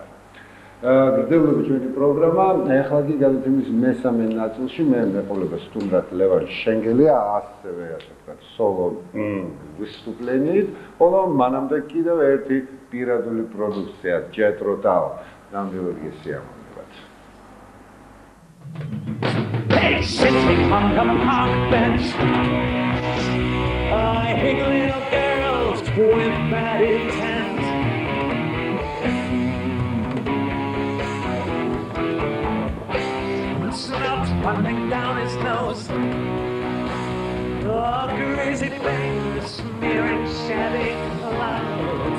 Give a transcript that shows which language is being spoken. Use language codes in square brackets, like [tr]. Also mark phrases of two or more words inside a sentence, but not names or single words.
[ka] გრძელდება ჩვენი პროგრამა. ახლა კი გადავიდეთ მესამე ნაწილში. მე მეყოლება სტუმრად ლევან შენგელია, ასევე ასე ვთქვათ, სოლო ვისტუპლენით, ხოლო მანამდე კიდევ ერთი პირადული პროდუქცია, ჯეტრო ტაო. ნამდვილად სიამოვნებად. [en] Hey, sitting on the park bench, I hate little girls with bad intent. Snot running down his nose, oh, crazy fingers smearing shabby clothes.